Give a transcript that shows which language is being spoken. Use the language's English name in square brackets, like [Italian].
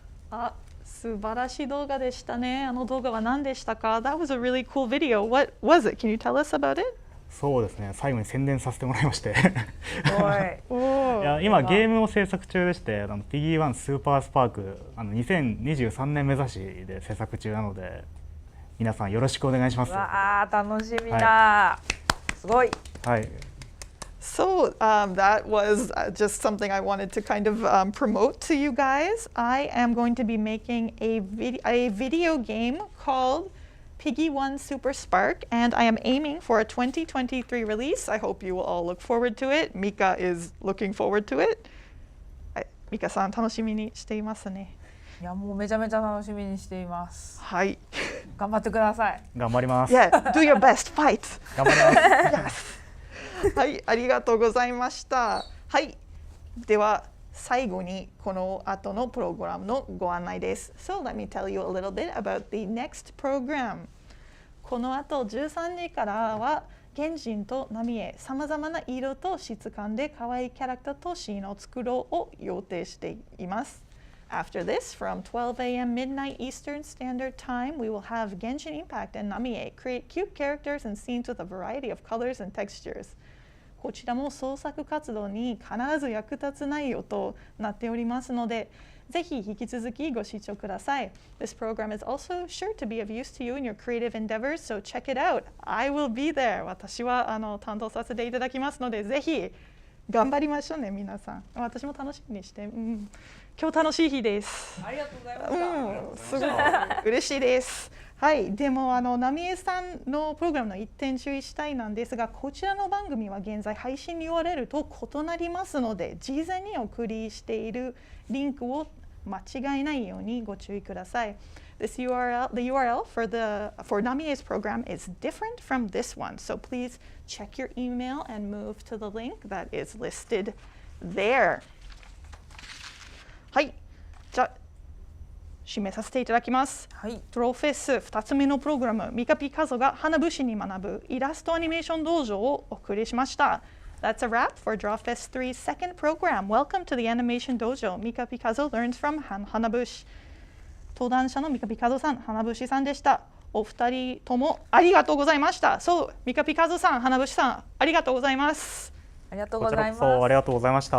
[Japanese] あ、素晴らしい動画でしたね。あの動画は何でしたか？ [English] That was a really cool video. What was it? Can you tell us about it? [Japanese] そうですね、最後に宣伝させてもらいましておいいや今ゲームを制作中でして、ピギー1スーパースパーク2023年目指しで制作中なので、皆さんよろしくお願いします。わあ楽しみだ、はすごい。はい。 [English] So that was just something I wanted to kind of promote to you guys. I am going to be making a video game called Piggy 1 Super Spark, and I am aiming for a 2023 release. I hope you will all look forward to it. Mika is looking forward to it. [Japanese] Mika さん楽しみにしていますね。いやもうめちゃめちゃ楽しみにしています。はい。頑張ってください。頑張ります。 [English] Yeah, do your best, fight. [Japanese] 頑張ります。 [English] Yes. [Japanese] はい、ありがとうございました。はい、では最後にこの後のプログラムのご案内です。 [English] So let me tell you a little bit about the next program. [Japanese] この後13時からは原人と波へさまざまな色と質感で可愛いキャラクターとシーンを作ろうを予定しています。 [English] After this, from 12 a.m. midnight Eastern Standard Time, we will have Genshin Impact and Namie create cute characters and scenes with a variety of colors and textures. [Japanese] こちらも創作活動に必ず役立つ内容となっておりますので、ぜひ引き続きご視聴ください。 [English] This program is also sure to be of use to you in your creative endeavors, so check it out. I will be there. [Japanese] 私は担当させていただきますので、ぜひ頑張りましょうね、皆さん。私も楽しみにして、今日楽しい日です。ありがとうございました。すごい嬉しいです。はい、でもナミエさんのプログラムの一点注意したいなんですが、こちらの番組は現在配信 URL と異なりますので、事前にお送りしているリンクを間違えないようにご注意ください。 [English] This URL, the URL for Namie's program is different from this one, so please check your email and move to the link that is listed there. [Japanese] はい、じゃあ締めさせていただきます。はい、ドローフェス2つ目のプログラム、ミカピカゾが花節に学ぶイラストアニメーション道場をお送りしました。 [English] That's a wrap for Drawfest3's second program. Welcome to the Animation Dojo. Mika Pikazo learns from Hanabushi. [Japanese] 登壇者のミカピカゾさん、Hanabushiさんでした。お二人ともありがとうございました。そう、ミカピカゾさん、Hanabushiさん、ありがとうございます。ありがとうございます。こちらこそありがとうございました。